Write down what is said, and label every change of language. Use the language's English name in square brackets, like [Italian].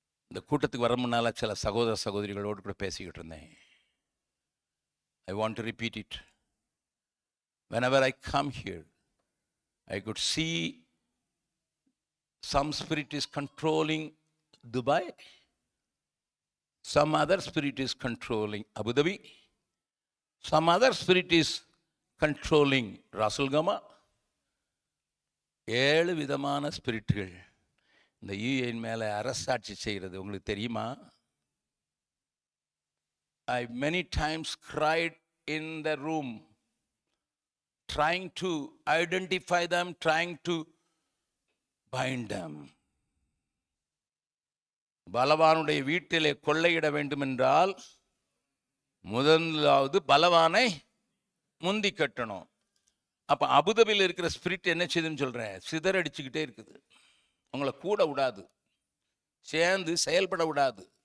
[Tamil] இந்த கூட்டத்துக்கு வர முன்னால சில சகோதர சகோதரிகளோடு கூட பேசிக்கிட்டு இருந்தேன். [English] I want to repeat it. Whenever I come here, I could see some spirit is controlling Dubai, some other spirit is controlling Abu Dhabi, some other spirit is controlling Ras Al Khaimah. [Tamil] 7 விதமான ஸ்பிரிட்டுகள் இந்த யூஏன் மேலே அரசாட்சி செய்கிறது. உங்களுக்கு தெரியுமா? [English] I many times cried in the room, trying to identify them, trying to bind them. [Tamil] பலவானுடைய வீட்டிலே கொள்ளையிட வேண்டும் என்றால் முதலாவது பலவானை முந்தி கட்டணும். அப்போ அபுதாபியில் இருக்கிற ஸ்பிரிட் என்ன செய்யுதுன்னு சொல்கிறேன், சிதறடிச்சுக்கிட்டே இருக்குது. உங்களை கூட விடாது, சேர்ந்து செயல்பட விடாது.